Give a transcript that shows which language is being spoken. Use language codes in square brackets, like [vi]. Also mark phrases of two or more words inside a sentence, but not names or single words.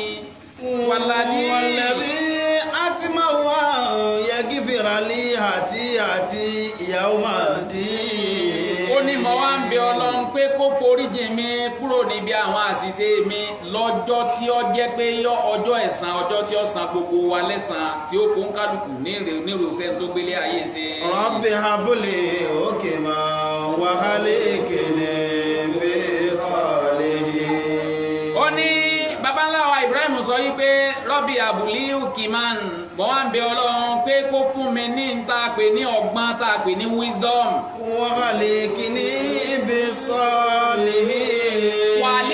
[ar] والذي أطمع أن يغفر لي خطيئتي يوم الدين. [yo] ó ní mo wá ń bẹ Ọlọ́run pé kó foríjì mi kúrò níbi àwọn àṣìṣe mi lọ́jọ́ tí ó jẹ́ pé ọjọ́ ẹ̀san ọjọ́ tí ó san gbogbo wa lẹ́san tí ó kó ń kálukú nírúsẹ́ tó gbélé ayé ṣe. [ar] رب هب لي حكما وألحقني بالصالحين. [yo] ó ní babaláwa Ibrahim sọ yí pé [ar] رب هب لي حكما [yo] mo wá ń bẹ Ọlọ́run pé kó fún mi ní n ta pè ní ọgbọ́n ta pè ní wisdom. [ar] وألحقني بالصالحين.